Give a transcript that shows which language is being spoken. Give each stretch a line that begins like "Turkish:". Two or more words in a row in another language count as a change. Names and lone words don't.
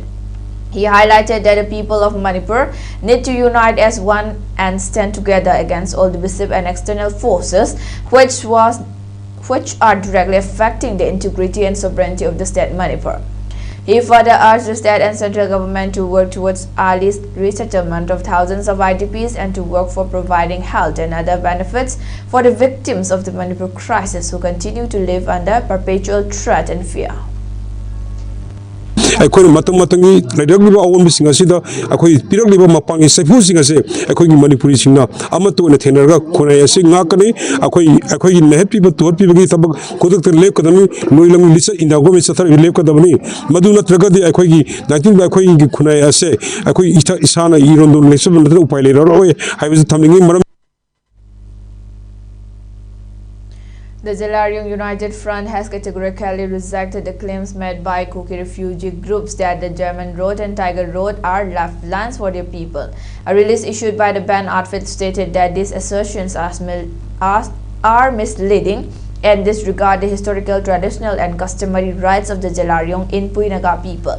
English: He highlighted that the people of Manipur need to unite as one and stand together against all divisive and external forces which are directly affecting the integrity and sovereignty of the state Manipur. He further urged the state and central government to work towards early resettlement of thousands of IDPs and to work for providing health and other benefits for the victims of the Manipur crisis who continue to live under perpetual threat and fear.
Manipuri: ꯑꯩꯈꯣꯏꯅ ꯃꯇꯝ ꯃꯇꯝꯒꯤ ꯂꯩꯔꯛꯂꯤꯕ ꯑꯑꯣꯟꯕꯁꯤꯡ ꯑꯁꯤꯗ ꯑꯩꯈꯣꯏ ꯄꯤꯔꯛꯂꯤꯕ ꯃꯄꯥꯡꯒꯤ ꯁꯩꯐꯨꯁꯤꯡ ꯑꯁꯤ ꯑꯩꯈꯣꯏꯒꯤ ꯃꯅꯤꯄꯨꯔꯤꯁꯤꯡꯅ ꯑꯃꯠꯇ ꯑꯣꯏꯅ ꯊꯦꯡꯅꯔꯒ ꯈꯨꯟꯅꯥꯏ ꯑꯁꯤ ꯉꯥꯛꯀꯅꯤ ꯑꯩꯈꯣꯏꯒꯤ ꯅꯩꯍꯠꯄꯤꯕ ꯇꯨꯍꯠꯄꯤꯕꯒꯤ ꯊꯕꯛ ꯈꯨꯗꯛꯇ ꯂꯦꯞꯀꯗꯕꯅꯤ ꯂꯣꯏꯂꯝ ꯂꯤꯆꯠ ꯏꯟꯗꯥꯒꯣꯃꯤ ꯆꯠꯊꯔꯒ ꯂꯦꯞꯀꯗꯕꯅꯤ ꯃꯗꯨ ꯅꯠꯇ꯭ꯔꯒꯗꯤ ꯑꯩꯈꯣꯏꯒꯤ ꯅꯥꯏꯟꯇꯤꯟꯕ ꯑꯩꯈꯣꯏꯒꯤ ꯈꯨꯟꯅꯥꯏ ꯑꯁꯤ ꯑꯩꯈꯣꯏ ꯏꯁꯥꯅ ꯏꯔꯣꯟꯗꯣꯟ ꯂꯩꯆꯠꯕ ꯅꯠꯇ꯭ꯔꯒ ꯎꯄꯥꯏ ꯂꯩꯔꯔꯣꯏ ꯍꯥꯏꯕꯁꯤ ꯊꯝꯅꯤꯡꯉꯤ ꯃꯔꯝ.
English: The Zeliangrong United Front has categorically rejected the claims made by Kuki refugee groups that the German Road and Tiger Road are lifelines for their people. A release issued by the band outfit stated that these assertions are misleading and disregard the historical, traditional and customary rights of the Zeliangrong Inpui Naga people.